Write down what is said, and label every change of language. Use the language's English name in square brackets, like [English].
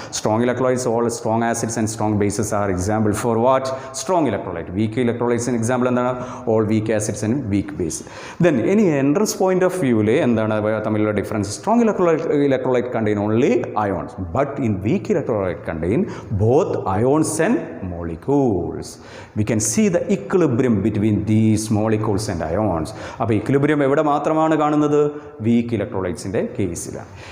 [English] Strong electrolytes all strong acids and strong bases are example for what, strong electrolyte. [Malayalam] Week ഇലക്ട്രോലൈറ്റ്സിന് example എന്താണ്, [English] All weak acids and weak base. Then [Malayalam] ഇനി entrance point of വ്യൂവിൽ എന്താണ് തമ്മിലുള്ള difference, [English] Strong electrolyte contain only ions, but in weak electrolyte contain both ions and molecules. We can see the equilibrium between these molecules and ions. [Malayalam] അപ്പോൾ equilibrium എവിടെ മാത്രമാണ് കാണുന്നത്, week ഇലക്ട്രോലൈറ്റ്സിൻ്റെ കേസിലാണ്.